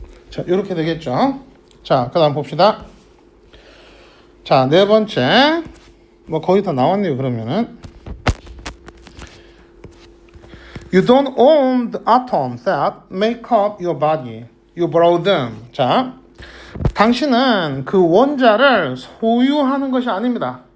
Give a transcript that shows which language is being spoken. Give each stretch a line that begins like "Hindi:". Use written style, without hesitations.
Korean: 자, 이렇게 되겠죠. 자, 그 다음 봅시다. 자, 네 번째. 뭐 거의 다 나왔네요, 그러면은.
English: You don't own the atoms that make up your body. You borrow them.
Korean: 자, 당신은 그 원자를 소유하는 것이 아닙니다.